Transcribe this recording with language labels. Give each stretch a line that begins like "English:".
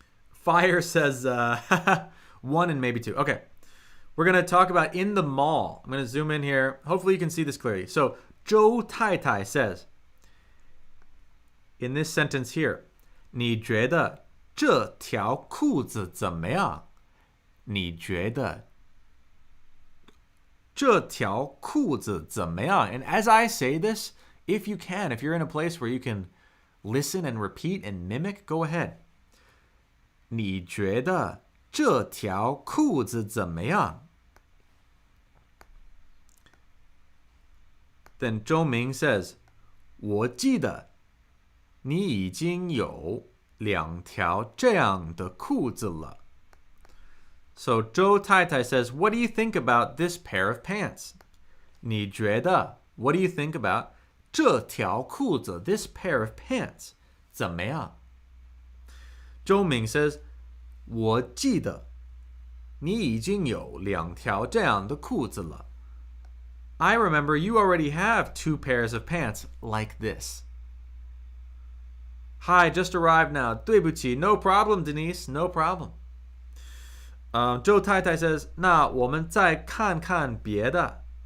English: Fire says 1 and maybe 2. Okay. We're going to talk about in the mall. I'm going to zoom in here. Hopefully you can see this clearly. So Zhou Taitai says, in this sentence here,
Chinese: 你觉得这条裤子怎么样？你觉得这条裤子怎么样?
English: And as I say this, if you can, if you're in a place where you can listen and repeat and mimic, go ahead.
Chinese: 你觉得这条裤子怎么样?
English: Then Zhou Ming says,
Chinese: 我记得你已经有2条这样的裤子了.
English: So Zhou Taitai says, what do you think about this pair of pants?
Chinese: 你觉得,
English: what do you think about
Chinese: 这条裤子,
English: this pair of pants?
Chinese: 怎么样?
English: Zhou Ming says,
Chinese: 我记得你已经有2条这样的裤子了.
English: I remember you already have 2 pairs of pants like this. Hi, just arrived now.
Chinese: 对不起,
English: no problem, Denise, no problem. Zhou Taitai says,
Chinese: 那我们再看看别的.